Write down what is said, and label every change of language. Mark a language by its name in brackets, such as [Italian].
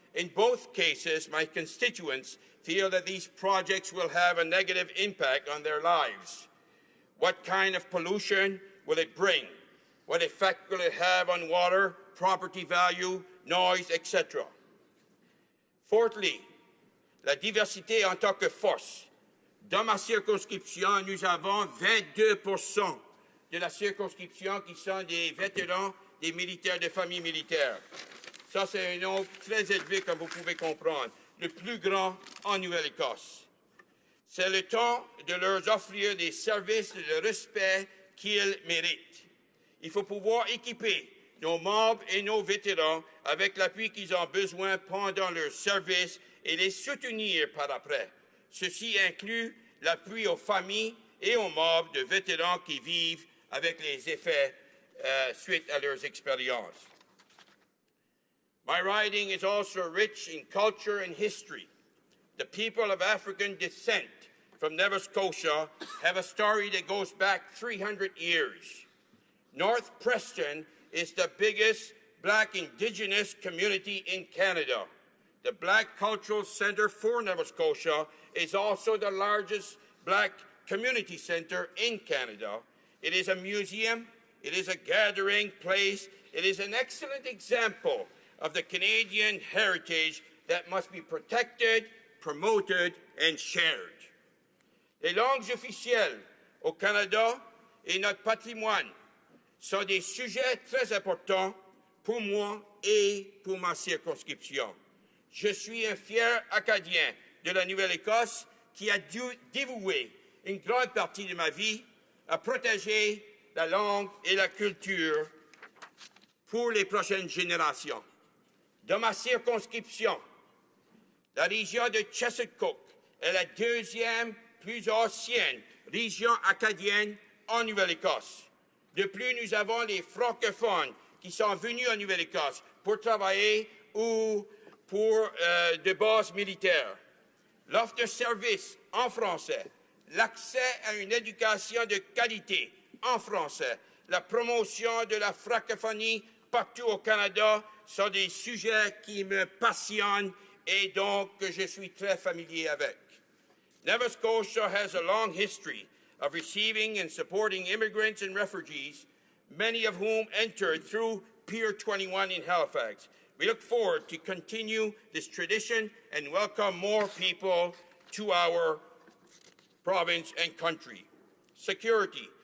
[English] In both cases, my constituents feel that these projects will have a negative impact on their lives. What kind of pollution will it bring? What effect will it have on water, property value, noise, etc.? [French] Fourthly, la diversité en tant que force. Dans ma circonscription, nous avons 22% de la circonscription qui sont des vétérans, des militaires, des familles militaires. Ça, c'est un nombre très élevé, comme vous pouvez comprendre, le plus grand en Nouvelle-Écosse. C'est le temps de leur offrir des services et le respect qu'ils méritent. Il faut pouvoir équiper nos membres et nos vétérans avec l'appui qu'ils ont besoin pendant leur service et les soutenir par après. Ceci inclut l'appui aux familles et aux membres de vétérans qui vivent avec les effets suite à leurs expériences. [English] My riding is also rich in culture and history. The people of African descent from Nova Scotia have a story that goes back 300 years. North Preston is the biggest Black Indigenous community in Canada. The Black Cultural Centre for Nova Scotia is also the largest Black community centre in Canada. It is a museum, it is a gathering place, it is an excellent example of the Canadian heritage that must be protected, promoted, and shared. [French] Les langues officielles au Canada et notre patrimoine sont des sujets très importants pour moi et pour ma circonscription. Je suis un fier Acadien de la Nouvelle-Écosse qui a dû dévouer une grande partie de ma vie à protéger la langue et la culture pour les prochaines générations. Dans ma circonscription, la région de Chezzetcook est la deuxième plus ancienne région acadienne en Nouvelle-Écosse. De plus, nous avons les francophones qui sont venus en Nouvelle-Écosse pour travailler ou pour de bases militaires. L'offre de services en français, l'accès à une éducation de qualité en français, la promotion de la francophonie partout au Canada sont des sujets qui me passionnent et donc que je suis très familier avec. [English] Nova Scotia has a long history of receiving and supporting immigrants and refugees, many of whom entered through Pier 21 in Halifax. We look forward to continue this tradition and welcome more people to our province and country. Security.